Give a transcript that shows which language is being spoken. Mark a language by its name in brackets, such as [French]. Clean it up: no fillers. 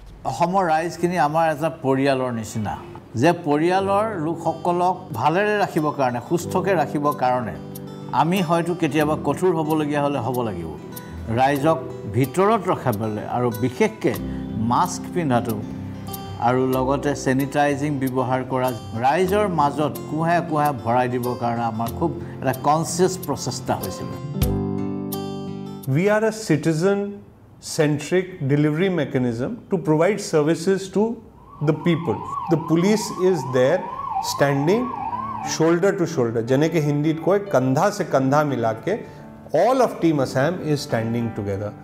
[Assamese] অসমৰ ৰাইজখিনি আমাৰ এটা পৰিয়ালৰ নিচিনা যে পৰিয়ালৰ লোকসকলক ভালেৰে ৰাখিবৰ কাৰণে সুস্থকে ৰাখিবৰ কাৰণে আমি হয়তো কেতিয়াবা কঠোৰ হ'বলগীয়া হলে হ'ব লাগিব ৰাইজক ভিতৰত ৰখাবলৈ আৰু বিশেষকৈ মাস্ক পিন্ধাটো আৰু লগতে স্যানিটাইজিং ব্যৱহাৰ কৰা ৰাইজৰ মাজত কুহে কুহে ভৰাই দিবৰ কাৰণে আমাৰ খুব এটা কনসিয়াস প্ৰচেষ্টা হৈছিল [English] We are a citizen centric delivery mechanism to provide services to the people. The police is there standing shoulder to shoulder. [Hindi] जने के हिंदी को कंधा से कंधा मिला के [English] all of Team Assam is standing together.